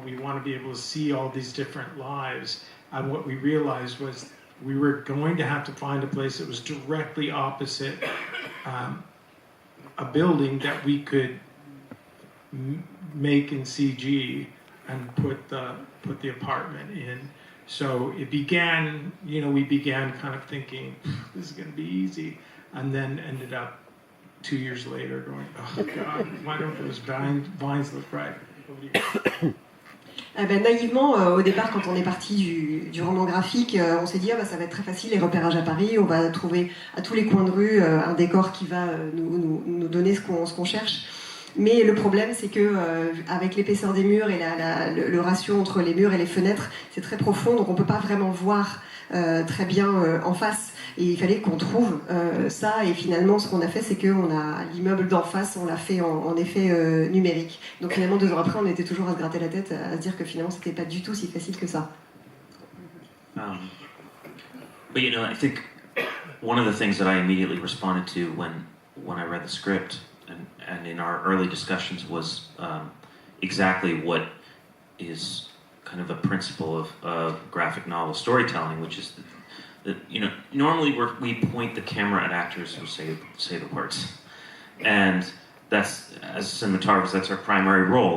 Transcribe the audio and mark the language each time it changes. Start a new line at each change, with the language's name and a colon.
English: We want to be able to see all these different lives. And what we realized was we were going to have to find a place that was directly opposite a building that we could make in CG and put the apartment in. So it began, we began kind of thinking, this is going to be easy, and then ended up 2 years later going, oh God, why don't those vines look right?
French: Naïvement, au départ, quand on est parti du roman graphique, on s'est dit ça va être très facile, les repérages à Paris, on va trouver à tous les coins de rue un décor qui va nous donner ce qu'on cherche. Mais le problème, c'est que avec l'épaisseur des murs et le ratio entre les murs et les fenêtres, c'est très profond, donc on peut pas vraiment voir très bien en face. Et il fallait qu'on trouve ça. Et finalement, ce qu'on a fait, c'est qu'on a l'immeuble d'en face, on l'a fait en effet numérique. Donc finalement, 2 ans après, on était toujours à se gratter la tête, à se dire que finalement, c'était pas du tout si facile que ça.
English: But I think one of the things that I immediately responded to when I read the script and in our early discussions was exactly what is kind of a principle of graphic novel storytelling, which is that normally we point the camera at actors who say the words, and that's, as cinematographers, that's our primary role.